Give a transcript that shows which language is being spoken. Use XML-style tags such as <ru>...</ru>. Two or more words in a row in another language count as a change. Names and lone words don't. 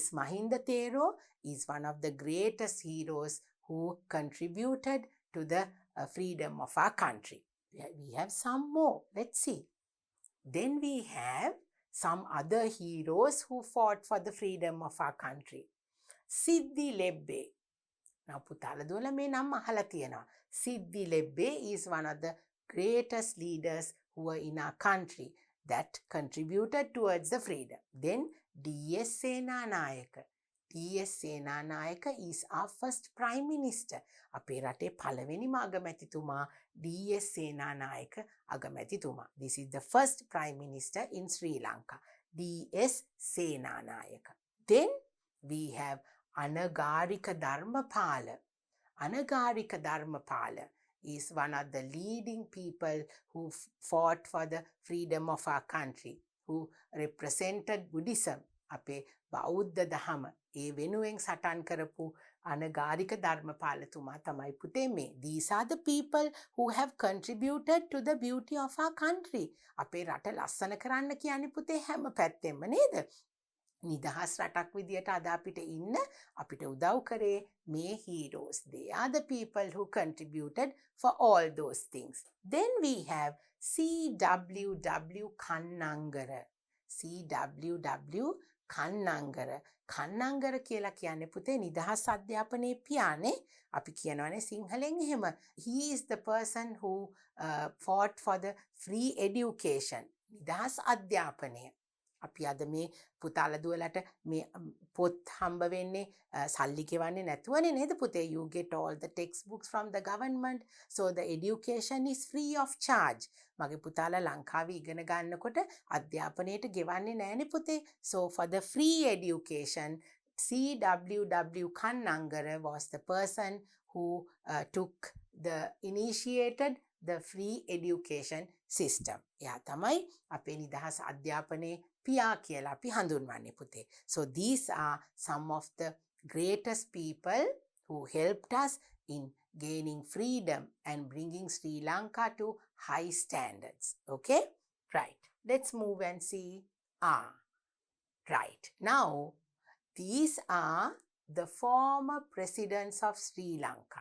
<en>Mahinda Thero is one of the greatest heroes who contributed to the freedom of our country. We have some more. Let's see. Then we have some other heroes who fought for the freedom of our country.</en> <si>Siddhi Lebbe. Now පුතාලා දුවලා මේ නම අහලා තියෙනවා.</si> <en>Siddhi Lebbe is one of the greatest leaders who were in our country that contributed towards the freedom. Then D.S. Senanayaka. D.S. Senanayaka is our first prime minister.</en> <si>අපේ රටේ පළවෙනිම අගමැතිතුමා D.S. Senanayaka අගමැතිතුමා.</si> <en>This is the first prime minister in Sri Lanka. D.S. Senanayaka. Then we have Anagarika Dharmapala. Anagarika Dharmapala is one of the leading people who fought for the freedom of our country, who represented Buddhism.</en> <si>අපේ බෞද්ධ දහම ඒ වෙනුවෙන් සටන් කරපු අනගාරික ධර්මපාලතුමා තමයි පුතේ මේ.</si> <en>These are the people who have contributed to the beauty of our country.</en> <si>අපේ රට ලස්සන කරන්න කියන්නේ පුතේ හැම පැත්තෙම නේද? නිදහස් රටක් විදියට අද අපිට ඉන්න අපිට උදව් කරේ මේ heroes.</si> <en>They are the people who contributed for all those things. Then we have C.W.W. Kannangara. C.W.W.</en> <si>කන්නංගර. කන්නංගර කියලා කියන්නේ පුතේ නිදහස් අධ්‍යාපනයේ පියානේ. අපි කියනවානේ සිංහලෙන් එහෙම.</si> <en>He is the person who fought for the free education.</en> <si>නිදහස් අධ්‍යාපනය. අපි අද මේ පුතාලා දුවලට මේ පොත් හම්බ වෙන්නේ සල්ලි ගෙවන්නේ නැතුවනේ නේද පුතේ?</si> <en>You get all the textbooks from the government, so the education is free of charge.</en> <si>මගේ පුතාලා ලංකාවේ ඉගෙන ගන්නකොට අධ්‍යාපනයට ගෙවන්නේ නැහැනේ පුතේ.</si> <en>So for the free education, C.W.W. Kannangara was the person who initiated the free education system.</en> <si>එයා තමයි අපේ නිදහස් අධ්‍යාපනයේ පියා කියලා අපි හඳුන්වන්නේ පුතේ.</si> <en>So these are some of the greatest people who helped us in gaining freedom and bringing Sri Lanka to high standards. Okay? Right. Let's move and see. Right. Now, these are the former presidents of Sri Lanka.</en>